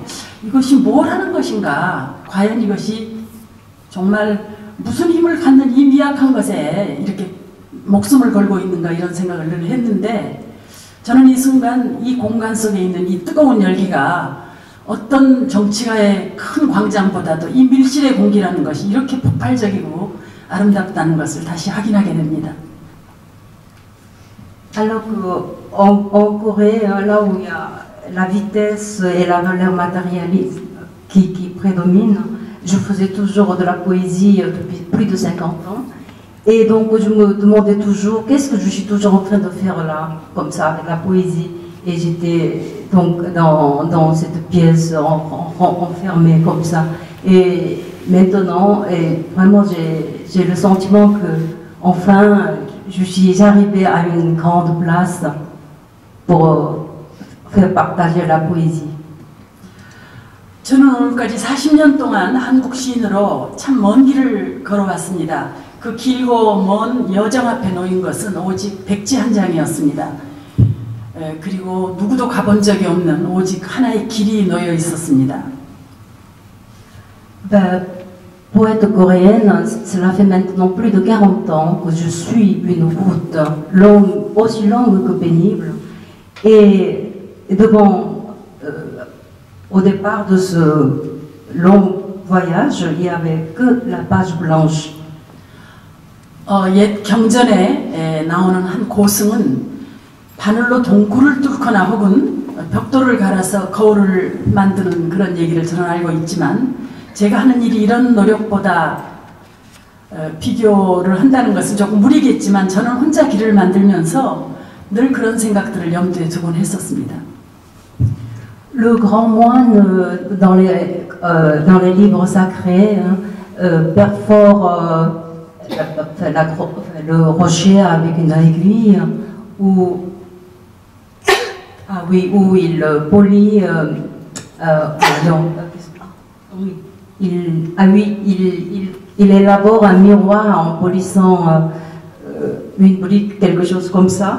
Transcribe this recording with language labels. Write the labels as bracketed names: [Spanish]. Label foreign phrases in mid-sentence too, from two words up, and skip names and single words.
[Korean] 이것이 뭘 하는 것인가, 과연 이것이 정말 무슨 힘을 갖는 이 미약한 것에 이렇게 목숨을 걸고 있는가, 이런 생각을 늘 했는데, 저는 이 순간 이 공간 속에 있는 이 뜨거운 열기가 어떤 정치가의 큰 광장보다도 이 밀실의 공기라는 것이 이렇게 폭발적이고 아름답다는 것을 다시 확인하게 됩니다. [French] Alors qu'en Corée, là où il y a la vitesse et la valeur matérialiste qui prédominent, je faisais toujours de la poésie depuis plus de 50 ans. Et donc je me demandais toujours, qu'est-ce que je suis toujours en train de faire là, comme ça, avec la poésie. Et j'étais donc dans cette pièce enfermée comme ça. Et maintenant, vraiment j'ai le sentiment que, enfin, je suis arrivée à une grande place pour faire partager la poésie. [Korean] 저는 오늘까지 40년 동안 한국 시인으로 참 먼 길을 걸어왔습니다. 그 길고 먼 여정 앞에 놓인 것은 오직 백지 한 장이었습니다. 그리고 누구도 가본 적이 없는 오직 하나의 길이 놓여 있었습니다. [French] Poète coréenne, cela fait maintenant plus de 40 ans que je suis une route longue, aussi longue que pénible. Et devant, au départ de ce long voyage, il n'y avait que la page blanche. [Korean] 옛 경전에 나오는 한 고승은 바늘로 동굴을 뚫거나 혹은 벽돌을 갈아서 거울을 만드는 그런 얘기를 저는 알고 있지만, 제가 하는 일이 이런 노력보다 비교를 한다는 것은 조금 무리겠지만 저는 혼자 길을 만들면서 늘 그런 생각들을 염두에 두곤 했었습니다. [French] Le grand moine dans les livres sacrés perfore le rocher avec une aiguille ou Ah oui, où il polit, oui, il élabore un miroir en polissant une brique, quelque chose comme ça.